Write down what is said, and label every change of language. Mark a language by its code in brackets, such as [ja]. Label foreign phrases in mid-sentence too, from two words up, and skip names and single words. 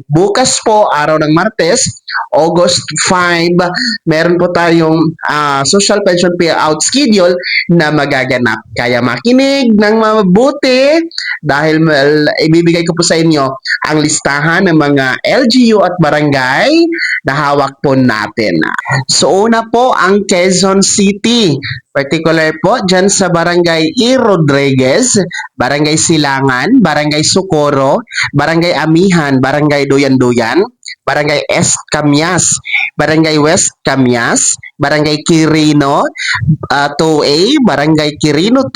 [tl] Bukas po, araw ng Martes, August 5, meron po tayong [en] Social Pension Payout Schedule [tl] na magaganap. Kaya makinig ng mabuti dahil ibibigay ko po sa inyo ang listahan ng mga LGU at barangay na hawak po natin. So una po ang Quezon City, particular po dyan sa Barangay E. Rodriguez, Barangay Silangan, Barangay Socorro, Barangay Amihan, Barangay Duyan-Duyan, Barangay East Camias, Barangay West Camias, Barangay Quirino 2A, Barangay Quirino